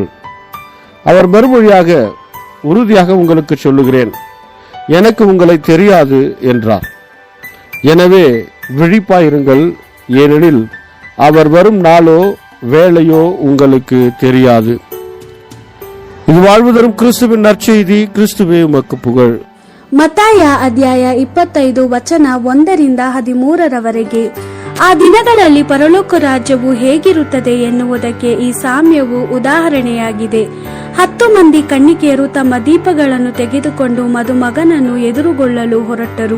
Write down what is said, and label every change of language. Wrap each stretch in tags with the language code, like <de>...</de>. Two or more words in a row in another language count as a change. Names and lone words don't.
<ta>அவர் மறுமொழியாக, உறுதியாக உங்களுக்கு சொல்லுகிறேன், எனக்கு உங்களை தெரியாது என்றார். எனவே விழிப்பாயிருங்கள், ஏனெனில் அவர் வரும் நாளோ வேளையோ உங்களுக்கு தெரியாது. இது வாழ்வு தரும் கிறிஸ்துவின் நற்செய்தி. கிறிஸ்துவே உமக்கு புகழ்.</ta> <kn>ಮತ್ತಾಯ ಅಧ್ಯಾಯ 25 ವಚನ 1-13 ಆ ದಿನಗಳಲ್ಲಿ ಪರಲೋಕ ರಾಜ್ಯವು ಹೇಗಿರುತ್ತದೆ ಎನ್ನುವುದಕ್ಕೆ ಈ ಸಾಮ್ಯವು ಉದಾಹರಣೆಯಾಗಿದೆ. 10 ಮಂದಿ ಕನ್ನಿಕೆಯರು ತಮ್ಮ ದೀಪಗಳನ್ನು ತೆಗೆದುಕೊಂಡು ಮದುಮಗನನ್ನು ಎದುರುಗೊಳ್ಳಲು ಹೊರಟರು.</kn>